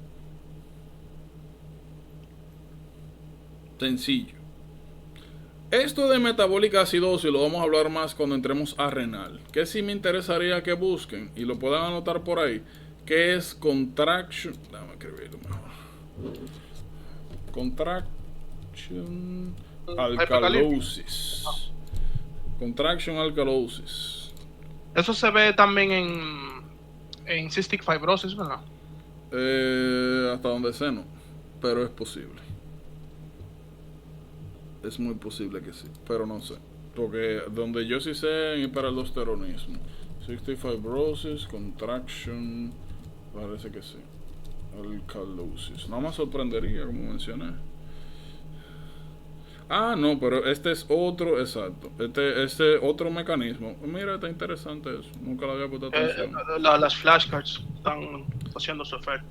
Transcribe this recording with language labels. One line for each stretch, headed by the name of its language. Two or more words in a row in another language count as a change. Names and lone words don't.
Spanish: Sencillo. Esto de metabólica acidosis lo vamos a hablar más cuando entremos a renal. Que sí me interesaría que busquen y lo puedan anotar por ahí. Que es contraction. Déjame escribirlo mejor.
English: Contraction alkalosis. Contraction alkalosis.
Spanish: Eso se ve también en
English: cystic fibrosis,
Spanish: ¿verdad? Hasta donde sé no. Pero es posible. Es muy posible que sí, pero no sé. Porque donde yo sí sé en hiperaldosteronismo,
English: cystic fibrosis, contraction,
Spanish: parece que sí. Alkalosis. No me sorprendería, como mencioné. Ah, no, pero este es otro, exacto. Este otro mecanismo. Mira, está interesante eso. Nunca le había puesto atención. Las flashcards están haciendo su efecto.